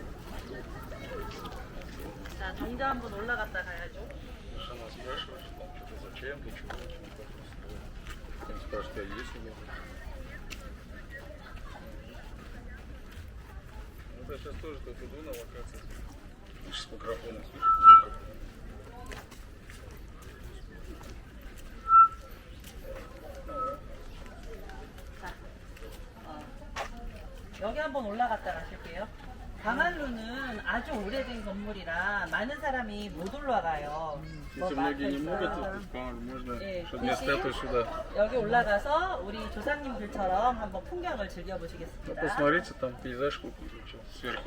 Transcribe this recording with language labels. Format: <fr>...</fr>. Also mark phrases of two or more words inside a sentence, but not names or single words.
<ko>자, 정자 한번 올라갔다 가야죠.</ko> <ru>Жена спрашивает, что там что-то зачем, ты что, он спрашивает, а есть у меня? Ну, я сейчас тоже тут иду на локации. С микрофоном, слышишь? Микрофон.</ru> <ko>여기 한번 올라갔다 가실게요. 강한루는 아주 오래된 건물이라 많은 사람이 못 올라가요.</ko> <ru>Если многие не могут, то можно,</ru> <ko>예,</ko> <ru>чтобы не статую сюда.</ru> <ko>여기 올라가서 우리 조상님들처럼 한번 풍경을</ko> <ru>Ну,</ru> <ko>즐겨보시겠습니다.</ko> <ru>посмотрите, там пейзаж сверху.</ru>